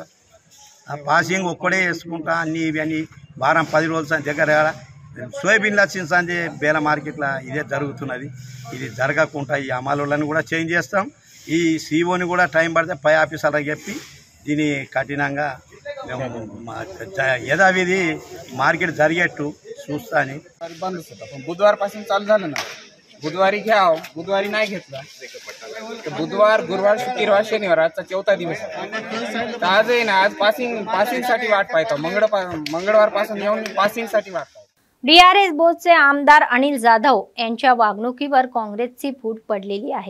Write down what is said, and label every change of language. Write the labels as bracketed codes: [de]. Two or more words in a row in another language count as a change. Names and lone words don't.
[te] పాసింగ్ ఒక్కడే వేసుకుంటా అన్నీ ఇవన్నీ వారం 10 రోజుల దగ్గర సోయాబీన్లు వచ్చిన సంది బేల మార్కెట్లో ఇదే జరుగుతున్నది. ఇది జరగకుండా ఈ అమలులను కూడా చేంజ్ చేస్తాం. ఈ సీఓని కూడా టైం పడితే పై ఆఫీసర్లకు చెప్పి దీన్ని కఠినంగా యథావిధి మార్కెट జరిగేట్టు చూస్తాను. [mr] बंद होता पण बुधवारपासून चालू झालं ना. बुधवारी घ्याव, बुधवारी नाही घेतला तर बुधवार, गुरुवार, शुक्रवार, शनिवार आजचा 4था दिवस आहे. आज आहे ना, आज पासिंगसाठी वाट पाहतो. मंगळवारपासून येऊन पासिंगसाठी वाट पाहतो. DRS बोथचे आमदार अनिल जाधव यांच्या वागणुकीवर काँग्रेसची फूट पडलेली आहे.